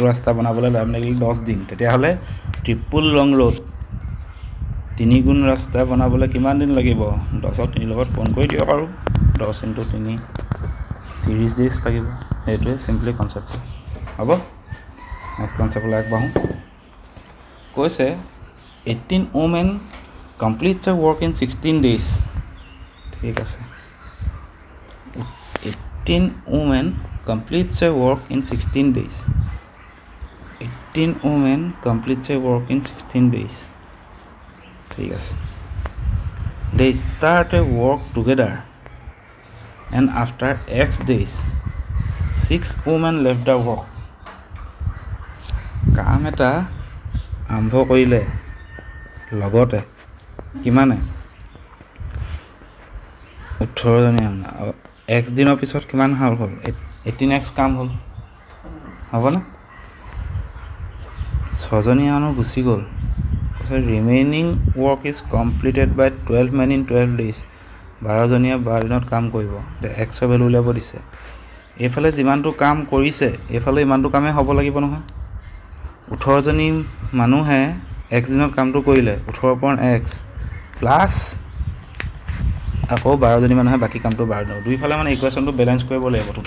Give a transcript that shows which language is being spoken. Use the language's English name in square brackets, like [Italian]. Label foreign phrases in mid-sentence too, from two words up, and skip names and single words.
[Assamese] ৰাস্তা বনাবলৈ টাইম লাগিলে 10 দিন তেতিয়াহ'লে [English] triple long road [Assamese] 3 গুণ ৰাস্তা বনাবলৈ কিমান দিন লাগিব 10ক 3 লগত ফোন কৰি দিয়ক আৰু 10 × 3 30 ডেইজ লাগিব সেইটোৱে চিম্পলি কনচেপ্টটো হ'ব নেক্সট কনচেপ্টলৈ আগবাঢ়োঁ কৈছে [English] 18 women completes a work in 16 days [Assamese] ঠিক আছে [English] 18 women completes a work in 16 days 18 women completes a work in 16 days [Assamese] ঠিক আছে [English] they start a work together and after X days 6 women left the work [Assamese] কাম এটা আৰম্ভ কৰিলে লগতে কিমানে 18জনী আৰু X দিনৰ পিছত কিমান হ'ল 18X কাম হ'ল হ'বনে 6জনী মানুহ গুচি গ'ল [English] remaining work is completed by 12 men in 12 days [Assamese] 12জনীয়ে 12 দিনত কাম কৰিব এক্সৰ ভেলু উলিয়াব দিছে এইফালে যিমানটো কাম কৰিছে এইফালে ইমানটো কামেই হ'ব লাগিব নহয় 18জনী মানুহে X দিনত কামটো কৰিলে 18/X প্লাছ আকৌ 12জনী মানুহে বাকী কামটো 12 দিনত দুইফালে মানে ইকুৱেশ্যনটো বেলেঞ্চ কৰিব লাগিব টোটেল